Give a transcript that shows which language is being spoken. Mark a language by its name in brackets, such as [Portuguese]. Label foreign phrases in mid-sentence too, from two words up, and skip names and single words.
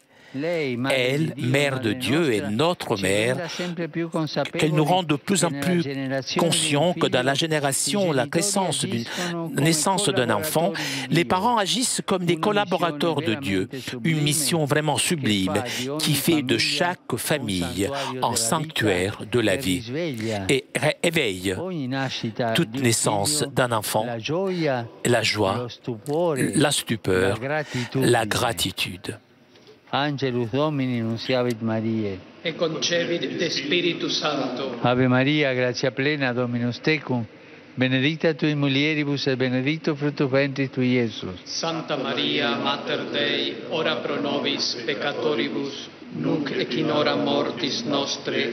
[French] Elle, Mère de Dieu et notre Mère, qu'elle nous rend de plus en plus conscients que dans la génération, la naissance d'un enfant, les parents agissent comme des collaborateurs de Dieu, une mission vraiment sublime qui fait de chaque famille un sanctuaire de la vie et éveille toute naissance d'un enfant, la joie, la stupeur, la gratitude. [Latin] Angelus Domini nunciavit Mariae. E concebit de Spiritus Sancto. Ave Maria, gratia plena, Dominus tecum, benedicta tui mulieribus et benedictus fructus ventris tui, Iesus. Santa Maria, Mater Dei, ora pro nobis peccatoribus, nunc et in hora mortis nostre.